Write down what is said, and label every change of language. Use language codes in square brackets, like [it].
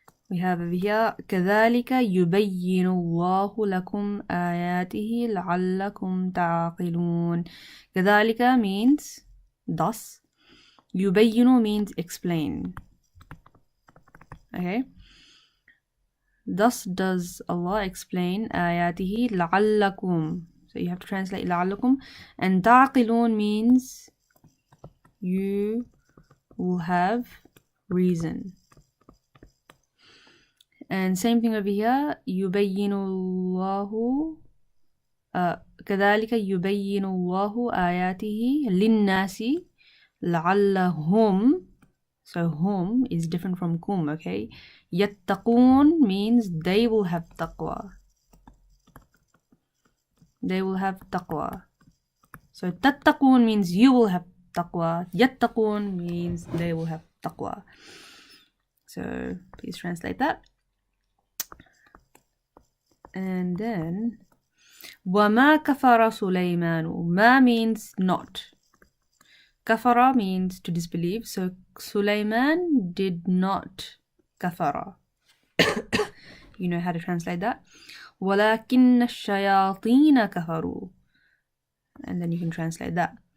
[en] We have over here [ar] كَذَلِكَ يُبَيِّنُ اللَّهُ لَكُمْ آيَاتِهِ لَعَلَّكُمْ تَعْقِلُونَ. [en] كَذَلِكَ means thus. يُبَيِّنُ means explain. Okay. Thus does Allah explain [ar] آياته لَعَلَّكُمْ. [en] So you have to translate لَعَلَّكُمْ. And تَعْقِلُونَ means you will have reason. And same thing over here. [ar] يُبَيِّنُ اللَّهُ كَذَلِكَ يُبَيِّنُ اللَّهُ آيَاتِهِ لِلنَّاسِ لَعَلَّهُمْ. [en] So hum is different from kum, okay? Yattaqoon means they will have taqwa. They will have taqwa. So tattaqoon means you will have taqwa. Yattaqoon means they will have taqwa. So please translate that. And then [ar] وَمَا كَفَرَ سُلَيْمَانُ. [en] Ma means not. Kafara means to disbelieve. So Sulaiman did not kafara. You know how to translate that. [ar] وَلَكِنَّ الشَّيَاطِينَ كَفَرُوا. [en] And then you can translate that.